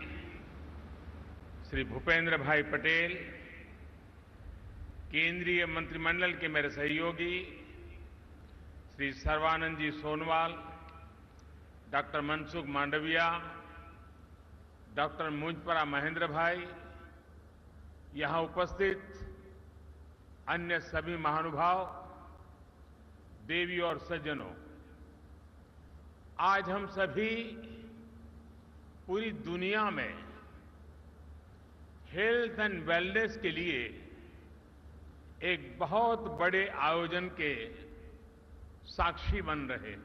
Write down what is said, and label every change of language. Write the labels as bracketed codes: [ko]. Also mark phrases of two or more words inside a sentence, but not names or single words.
[hi] श्री भूपेंद्र भाई पटेल, केंद्रीय मंत्रिमंडल के मेरे सहयोगी श्री सर्बानंद जी सोनवाल, डॉक्टर मनसुख मांडविया, डॉक्टर मुंजपरा महेंद्र भाई, यहां उपस्थित अन्य सभी महानुभाव, देवी और सज्जनों, आज हम सभी पूरी दुनिया में [en] health and wellness [hi] के लिए एक बहुत बड़े आयोजन के साक्षी बन रहे हैं।